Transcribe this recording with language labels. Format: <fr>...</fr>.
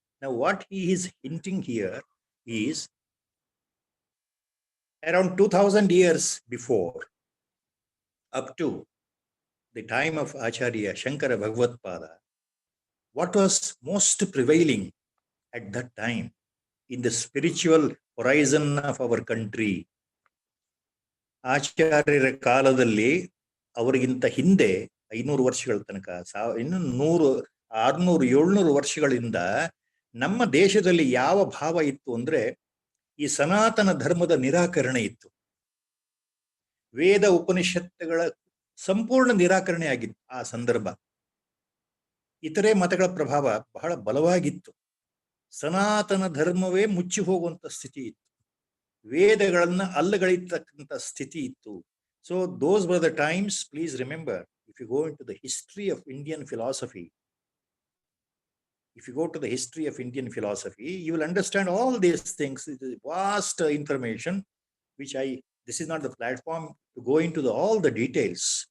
<en>Now, what he is hinting here is, around 2000 years before, up to the time of Acharya Shankara Bhagavatpada, what was most prevailing at that time in the spiritual horizon of our country?</en> <kn>ಆಚಾರ್ಯರ ಕಾಲದಲ್ಲಿ ಅವರಿಗಿಂತ ಹಿಂದೆ 500 ವರ್ಷಗಳ ತನಕ, ಇನ್ನು 100, 600, 700 ವರ್ಷಗಳಿಂದ ನಮ್ಮ ದೇಶದಲ್ಲಿ ಯಾವ ಭಾವ ಇತ್ತು ಅಂದ್ರೆ, ಈ ಸನಾತನ ಧರ್ಮದ ನಿರಾಕರಣೆ ಇತ್ತು. ವೇದ ಉಪನಿಷತ್ತುಗಳ ಸಂಪೂರ್ಣ ನಿರಾಕರಣೆ ಆಗಿತ್ತು ಆ ಸಂದರ್ಭ. ಇತರೆ ಮತಗಳ ಪ್ರಭಾವ ಬಹಳ ಬಲವಾಗಿತ್ತು. ಸನಾತನ ಧರ್ಮವೇ ಮುಚ್ಚಿ ಹೋಗುವಂತ ಸ್ಥಿತಿ ಇತ್ತು. ವೇದಗಳನ್ನ ಅಲ್ಲಗಳಿರ್ತಕ್ಕಂಥ ಸ್ಥಿತಿ ಇತ್ತು.</kn> <en>So those were the times. Please remember, if you go in to the history of Indian philosophy, if you go to the history of Indian philosophy, you will understand all these things. It is vast information, which this is not the platform to go into all the details.</en>